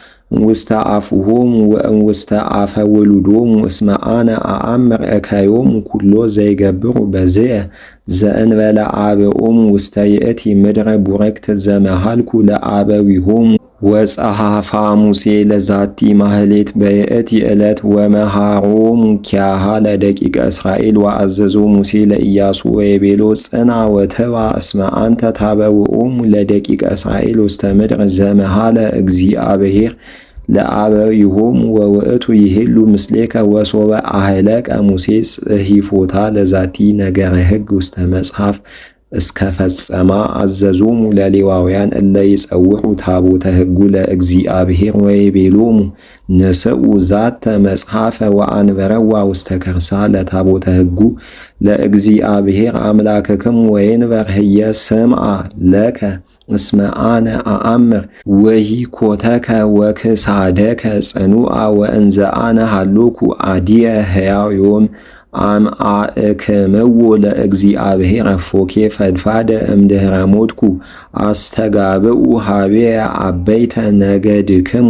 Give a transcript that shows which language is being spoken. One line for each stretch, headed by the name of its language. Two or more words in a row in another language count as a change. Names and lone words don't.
Geez: ውስተ አፉሆሙ ወእንውስተ አፈ ውሉዶሙ እስመ አነ አአምር እከዮሙ ኩሎ ዘይገብሩ በዝየ ዘእንበለ አብኦሙ ውስተ ይእቲ ምድረ ቡረክት ዘመሃልኩ ለአበዊሆሙ ወጸሐፋ ሙሴ ለዛቲ ማህሌት በይእቲ ዕለት ወመሃሮሙ ኪያሃ ለደቂቀ እስራኤል ወአዘዞ ሙሴ ለኢያሱ ወይቤሎ ጽና ወተባ እስመ አንተ ታበውኦሙ ለደቂቀ እስራኤል ውስተ ምድር ዘመሃለ እግዚአብሔር ለአበዊሆሙ ወውእቱ ይሄሉ ምስሌከ ወሶበ አህለቀ ሙሴ ጽሒፎታ ለዛቲ ነገረ ሕግ ውስተ መጽሐፍ እስከ ፈጸማ አዘዞሙ ለሌዋውያን እለ ይጸውዑ ታቦተ ሕጉ ለእግዚአብሔር ወይቤሎሙ ንስኡ ዛተ መጽሐፈ ወአንበረዋ ውስተ ከርሳ ለታቦተ ሕጉ ለእግዚአብሔር አምላክክሙ ወይንበር ህየ ስምዓ ለከ እስመ አነ አአምር ወሂኮተከ ወክሳደከ ጽኑዓ ወእንዘ አነ ሃሎኩ አዲየ ሕያው ዮም አምአእክምዎ ለእግዚአብሔር እፎኬ ፈድፋደ እምድኅረ ሞትኩ አስተጋብኡ ሀቤየ አበይተ ነገድክሙ